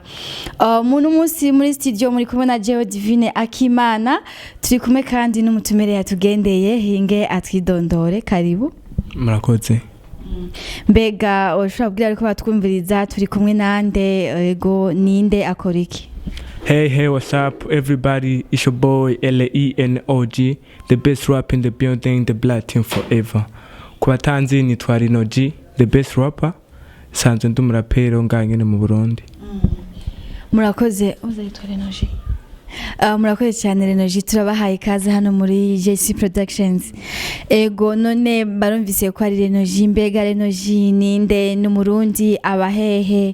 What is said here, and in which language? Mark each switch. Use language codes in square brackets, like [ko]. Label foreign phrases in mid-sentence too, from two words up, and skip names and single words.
[rn] Muno munsi muri studio muri kumwe na Jeo Divine Akimana, turi kumwe kandi n'umutumire yatugendeye hinge atwidondore. Karibu. Murakoze. Mbega ushobora kubwira ariko batwumviriza turi kumwe nande, ego ninde akora iki? [en] Hey, what's up everybody? It's your boy LENOG, the best rap in the building, the black team forever. [rn] Kubatanzi nitwa Renoji, [en] the best rapper. [rn] Sanzwe ndi umurapero nganyene mu Burundi. Murakoze, uzayitwa Renoji. Murakoze cyane Renoji, turabahaye ikaze hano muri JC Productions. Ego none barumvise ko ari Renoji, mbega Renoji ninde n'umurundi abahehe?